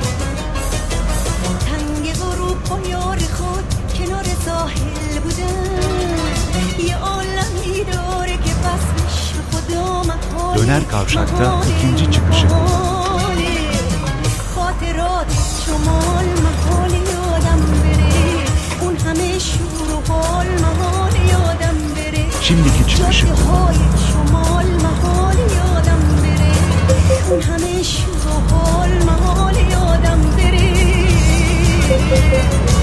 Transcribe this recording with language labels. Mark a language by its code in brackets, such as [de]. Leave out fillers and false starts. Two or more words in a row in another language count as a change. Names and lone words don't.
[fa] تنگ غروب با یار خود کنار ساحل بودن، یه عالمی داره که بسش خدا محاله. [tr] Döner kavşakta ikinci çıkışı. [fa] خاطرات شمال محال یادم بره، اون همه شور و حال محال یادم بره. [tr] Şimdiki çıkışı. [fa] جاده های شمال محال یادم بره، اون همه شور و حال محال یادم بره.